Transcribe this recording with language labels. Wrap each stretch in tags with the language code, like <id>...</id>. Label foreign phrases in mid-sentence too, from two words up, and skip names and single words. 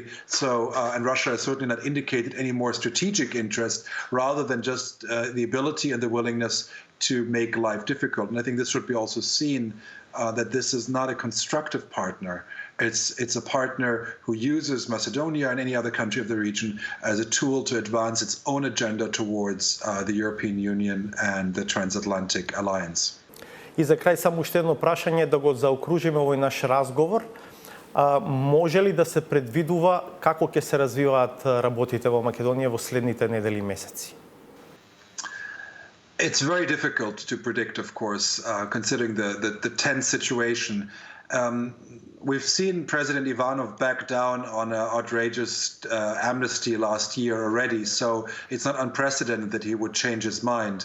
<en>So, and Russia has certainly not indicated any more strategic interest, rather than just the ability and the willingness to make life difficult. And I think this should be also seen that this is not a constructive partner. It's a partner who uses Macedonia and any other country of the region as a tool to advance its own agenda towards the European Union and the transatlantic alliance.</en> <mk>И за крај само уште едно прашање да го заокружиме овој наш разговор. Може ли да се предвидува како ќе се развиваат работите во Македонија во следните недели и месеци?</mk> <en>It's very difficult to predict, of course, considering the tense situation. We've seen President Ivanov back down on an outrageous amnesty last year already, so it's not unprecedented that he would change his mind.</en>